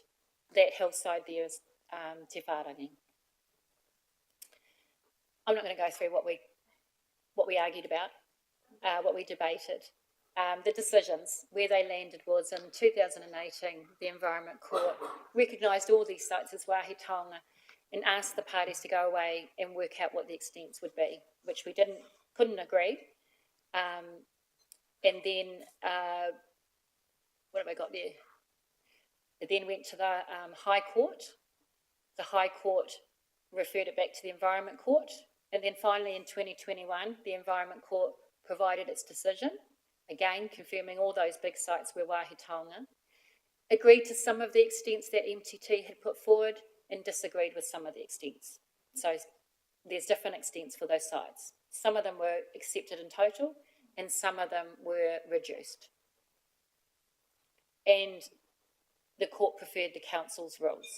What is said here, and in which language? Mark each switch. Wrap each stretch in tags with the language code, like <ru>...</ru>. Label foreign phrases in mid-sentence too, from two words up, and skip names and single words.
<en>That hillside there is Te Whārangi. I'm not going to go through what we argued about, what we debated. The decisions, where they landed was in 2018, the Environment Court recognised all these sites as</en> <mi>wāhi taonga</mi> <en>and asked the parties to go away and work out what the extents would be, which we couldn't agree. And then, what have I got there? It then went to the High Court. The High Court referred it back to the Environment Court. And then finally in 2021, the Environment Court provided its decision, again confirming all those big sites were</en> <mi>wāhi taonga,</mi> <en>agreed to some of the extents that MTT had put forward and disagreed with some of the extents. So there's different extents for those sites. Some of them were accepted in total and some of them were reduced. And the court preferred the council's rules.</en>